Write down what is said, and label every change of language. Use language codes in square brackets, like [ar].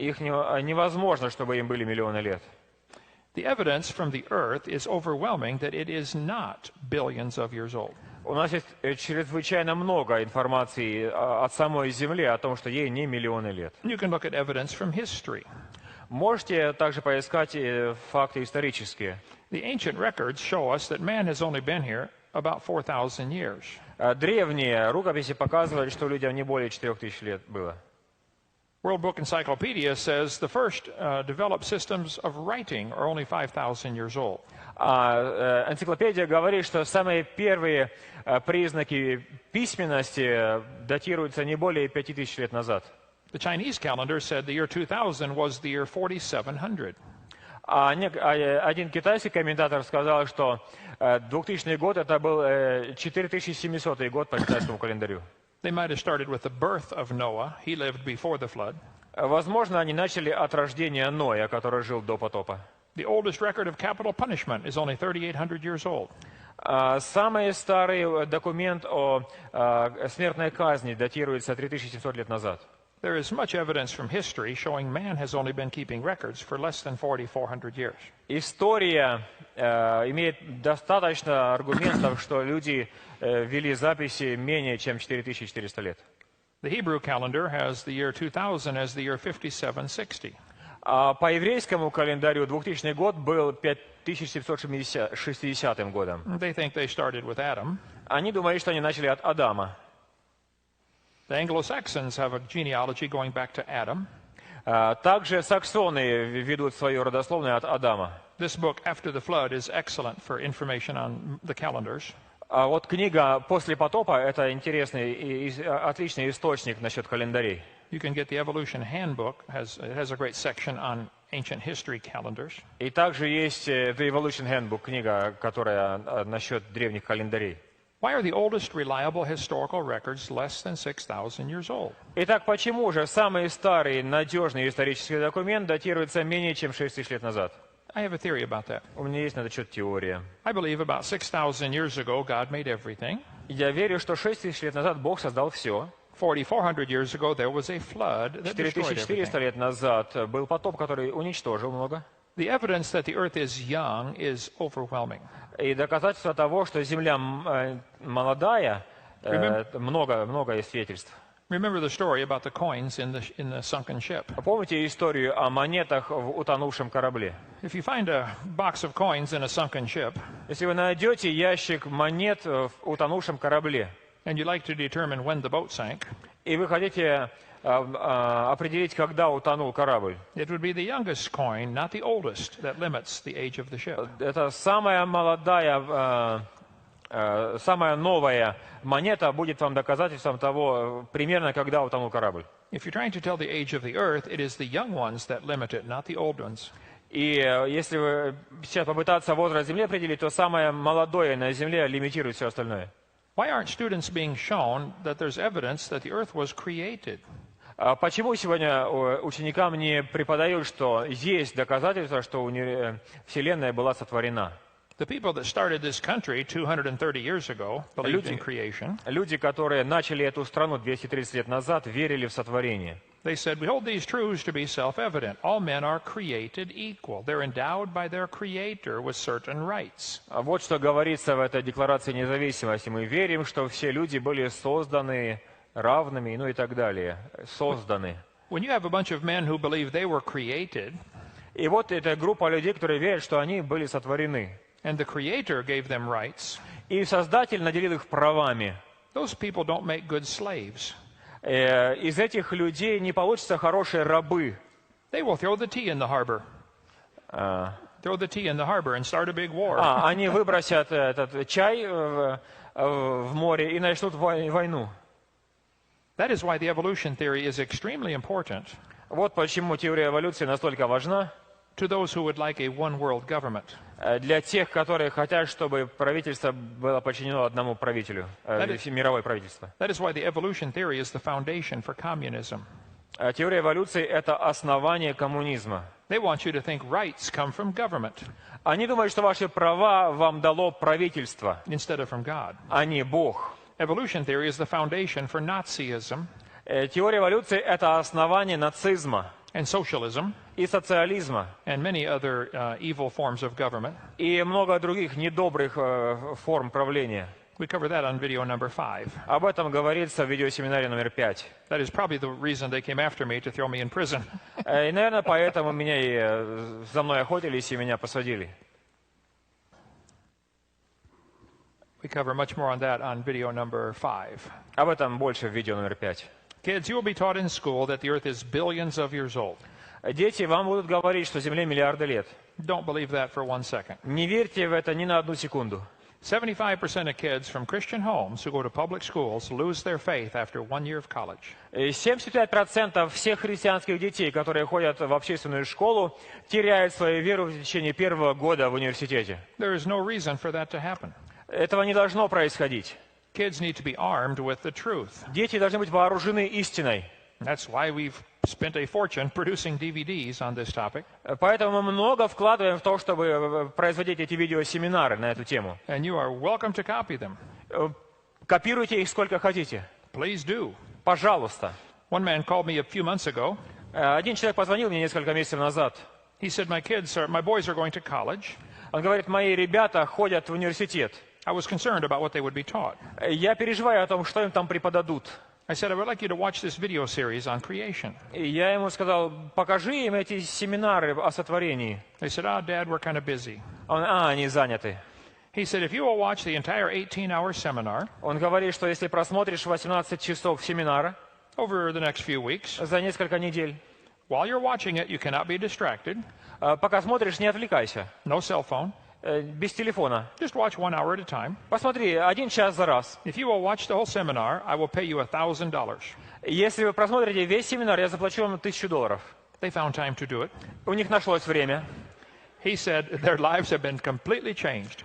[ru] Их невозможно, чтобы им были миллионы лет. [en] The evidence from the earth is overwhelming that it is not billions of years old. [ru] У нас есть чрезвычайно много информации от самой Земли о том, что ей не миллионы лет. [en] You can look at evidence from history. [ru] Можете также поискать факты исторические. [en] The ancient records show us that man has only been here about 4,000 years. [ru] Древние рукописи показывают, что людям не более 4000 лет было. [en] World Book Encyclopedia says the first developed systems of writing are only 5,000 years old. [ru] Энциклопедия говорит, что самые первые признаки письменности датируются не более 5000 лет назад. [en] The Chinese calendar said the year 2000 was the year 4700. [ru] Один китайский комментатор сказал, что 2000 год это был 4700 год по китайскому календарю. [en] They might have started with the birth of Noah. He lived before the flood. [ru] Возможно, они начали от рождения Ноя, который жил до потопа. [en] The oldest record of capital punishment is only 3,800 years old. [ru] Самый старый документ о смертной казни датируется 3700 лет назад. [en] There is much evidence from history showing man has only been keeping records for less than 4,400 years. [ru] История имеет достаточно аргументов, что люди вели записи менее чем 4400 лет. [en] The Hebrew calendar has the year 2000 as the year 5760. [ru] А по еврейскому календарю 2000 год был 5760 годом. [en] They think they started with Adam. [ru] Они думали, что они начали от Адама. [en] The Anglo-Saxons have a genealogy going back to Adam. [ru] Также саксоны ведут свою родословную от Адама. [en] This book, After the Flood, is excellent for information on the calendars. [ru] А вот книга «После потопа» — это интересный и отличный источник насчет календарей. [en] You can get the Evolution Handbook. It has a great section on ancient history calendars. [ru] И также есть The Evolution Handbook, книга, которая насчет древних календарей. [en] Why are the oldest reliable historical records less than 6,000 years old? [ru] Итак, почему же самый старый надежный исторический документ датируется менее чем 6000 лет назад? [en] I have a theory about that. [ru] У меня есть на этот счет теория. [en] I believe about 6,000 years ago, God made everything. [ru] Я верю, что 6000 лет назад Бог создал все. [en] 4,400 years ago, there was a flood that destroyed 4400 everything. [ru] лет назад был потоп, который уничтожил много. [en] The evidence that the earth is young is overwhelming. [ru] И доказательство того, что Земля молодая, много есть свидетельств. [en] Remember the story about the coins in the sunken ship. [ru] Помните историю о монетах в утонувшем корабле? [en] If you find a box of coins in a sunken ship, [ru] Если вы найдете ящик монет в утонувшем корабле, [en] and you'd like to determine when the boat sank, [ru] и вы хотите определить, когда утонул корабль, [en] it would be the youngest coin, not the oldest, that limits the age of the ship. [ru] это самая молодая, самая новая монета будет вам доказательством того, примерно когда утонул корабль. [en] If you're trying to tell the age of the earth, it is the young ones that limit it, not the old ones. [ru] И если вы сейчас попытаться возраст Земли определить, то самое молодое на Земле лимитирует все остальное. [en] Why aren't students being shown that there's evidence that the earth was created? [ru] Почему сегодня ученикам не преподают, что есть доказательства, что Вселенная была сотворена? [en] The people that started this country 230 years ago believed in creation. [ru] Люди, которые начали эту страну 230 лет назад, верили в сотворение. [en] They said, we hold these truths to be self-evident. All men are created equal. They're endowed by their creator with certain rights. [ru] Вот что говорится в этой Декларации независимости. Мы верим, что все люди были созданы равными, ну и так далее. Созданы. [en] When you have a bunch of men who believe they were created, [ru] И вот эта группа людей, которые верят, что они были сотворены. [en] and the creator gave them rights, [ru] И Создатель наделил их правами. [en] those people don't make good slaves. [ru] Из этих людей не получатся хорошие рабы. [en] They will throw the tea in the harbor. Throw the tea in the harbor and start a big war. [ru] Они выбросят этот чай в море и начнут войну. [en] That is why the evolution theory is extremely important [ru] Вот почему теория эволюции настолько важна [en] to those who would like a one-world government. [ru] для тех, которые хотят, чтобы правительство было подчинено одному правителю, мировое правительство. [en] That is why the evolution theory is the foundation for communism. [ru] Теория эволюции — это основание коммунизма. [en] They want you to think rights come from government [ru] Они думают, что ваши права вам дало правительство, [en] instead of from God. [ru] а не Бог. [en] Evolution theory is the foundation for Nazism [ru] Теория эволюции — это основание нацизма [en] and socialism [ru] и социализма, [en] and many other evil forms of government. [ru] и много других недобрых форм правления. [en] We cover that on video number 5. [ru] Об этом говорится в видеосеминаре номер 5. [en] That is probably the reason they came after me to throw me in prison. [ru] И, наверное, поэтому меня и за мной охотились и меня посадили. [en] We cover much more on that on video number 5. [ru] Об этом больше в видео номер 5. [en] Kids, you will be taught in school that the earth is billions of years old. [ru] Дети, вам будут говорить, что Земле миллиарды лет. [en] Don't believe that for 1 second. [ru] Не верьте в это ни на одну секунду. [en] 75% of kids from Christian homes who go to public schools lose their faith after 1 year of college. [ru] 75% всех христианских детей, которые ходят в общественную школу, теряют свою веру в течение первого года в университете. [en] There is no reason for that to happen. [ru] Этого не должно происходить. [en] Kids need to be armed with the truth. [ru] Дети должны быть вооружены истиной. [en] That's why we've spent a fortune producing DVDs on this topic. [ru] Поэтому мы много вкладываем в то, чтобы производить эти видеосеминары на эту тему. [en] And you are welcome to copy them. [ru] Копируйте их сколько хотите. [en] Please do. [ru] Пожалуйста. [en] One man called me a few months ago. [ru] Один человек позвонил мне несколько месяцев назад. [en] He said, my boys are going to college. [ru] Он говорит, мои ребята ходят в университет. [en] I was concerned about what they would be taught. [ru] Я переживаю о том, что им там преподадут. [en] I said, I would like you to watch this video series on creation. [ru] И я ему сказал, покажи им эти семинары о сотворении. [en] They said, Dad, we're kind of busy. [ru] Они заняты. [en] He said, if you will watch the entire 18-hour seminar [ru] Он говорит, что если просмотришь 18 часов семинара [en] over the next few weeks, [ru] за несколько недель, [en] while you're watching it, you cannot be distracted. [ru] Пока смотришь, не отвлекайся. [en] No cell phone. [ru] Без телефона. [en] Just watch 1 hour at a time. [ru] Посмотри, 1 час за раз. [en] If you will watch the whole seminar, I will pay you $1,000. [ru] Если вы просмотрите весь семинар, я заплачу вам $1000. [en] They found time to do it. [ru] У них нашлось время. [en] He said their lives have been completely changed.